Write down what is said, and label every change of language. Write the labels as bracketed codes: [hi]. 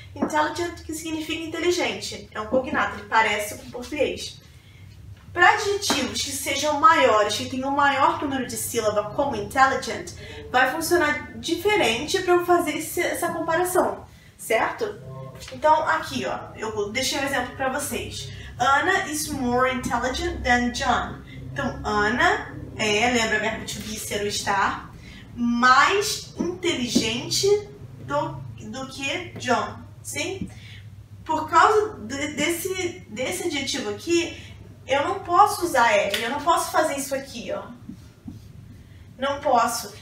[pt] Intelligent, que significa inteligente. É um cognato, ele parece com português. Para adjetivos que sejam maiores, que tenham um maior número de sílaba, como intelligent, vai funcionar diferente para eu fazer essa comparação, certo? Então, aqui, ó, eu deixei um exemplo para vocês. [en] Anna is more intelligent than John. [pt] Então, Anna lembra verbo to be, ser ou estar, mais inteligente do que John, sim? Por causa desse adjetivo aqui, eu não posso usar R, eu não posso fazer isso aqui, ó. Não posso.